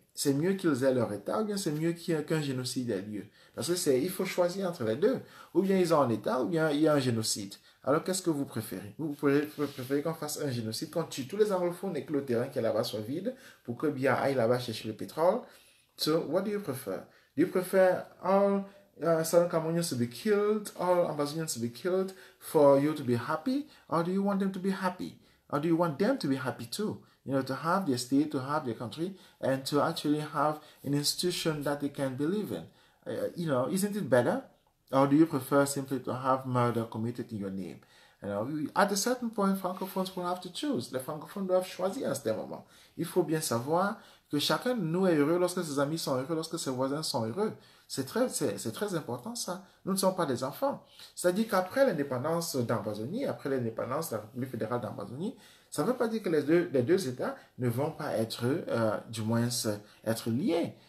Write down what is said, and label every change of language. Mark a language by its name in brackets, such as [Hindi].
[French] C'est mieux qu'ils aient leur État ou bien c'est mieux qu'un génocide ait lieu? Parce que il faut choisir entre les deux. Ou bien ils ont un État ou bien il y a un génocide. Alors qu'est-ce que vous préférez? Vous préférez qu'on fasse un génocide, qu'on tue tous les anglophones et que le terrain qui est là-bas soit vide pour que Biya aille là-bas chercher le pétrole? [English] So, what do you prefer? Do you prefer all Southern Cameroonians to be killed, all Ambazonians to be killed for you to be happy? Or do you want them to be happy? Or do you want them to be happy too? You know, to have their state, to have their country, and to actually have an institution that they can believe in. You know, isn't it better? Or do you prefer simply to have murder committed in your name? You know, at a certain point, francophones will have to choose. [French] Les francophones doivent choisir à ce moment. Il faut bien savoir que chacun de nous est heureux lorsque ses amis sont heureux, lorsque ses voisins sont heureux. C'est très important ça. Nous ne sommes pas des enfants. C'est-à-dire qu'après l'indépendance d'Ambazonie, après l'indépendance de la République fédérale d'Ambazonie, ça ne veut pas dire que les deux États ne vont pas être, du moins, être liés.